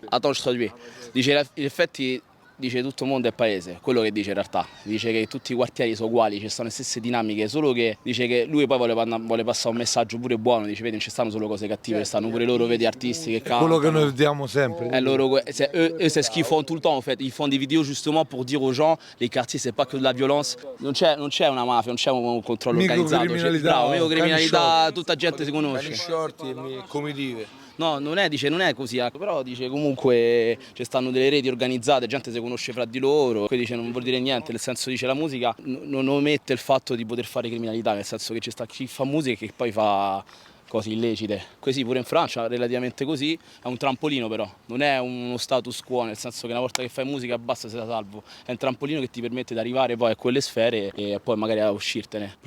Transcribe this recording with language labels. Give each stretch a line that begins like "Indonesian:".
French: Attends, je traduis.
Italian: Dice in effetti dice tutto il mondo è paese, quello che dice in realtà. Dice che tutti i quartieri sono uguali, ci sono le stesse dinamiche, solo che dice che lui poi vuole passare un messaggio pure buono, dice vedi non ci stanno solo cose cattive, ci stanno pure loro, vedi artisti che cantano. Quello che noi vediamo sempre.
French: C'est ce qu'ils font tout le temps en fait, ils font des vidéos justement pour dire aux gens les quartiers c'est pas que de la violence,
Italian: non c'è una mafia, non c'è un controllo organizzato, microcriminalità, tutta gente si conosce. Comitive. No, non è così, però dice comunque ci stanno delle reti organizzate, gente si conosce fra di loro, poi dice non vuol dire niente, nel senso dice la musica non omette il fatto di poter fare criminalità, nel senso che ci sta chi fa musica e che poi fa cose illecite. Così pure in Francia relativamente così, è un trampolino però, non è uno status quo, nel senso che una volta che fai musica basta sei da salvo, è un trampolino che ti permette di arrivare poi a quelle sfere e poi magari a uscirtene.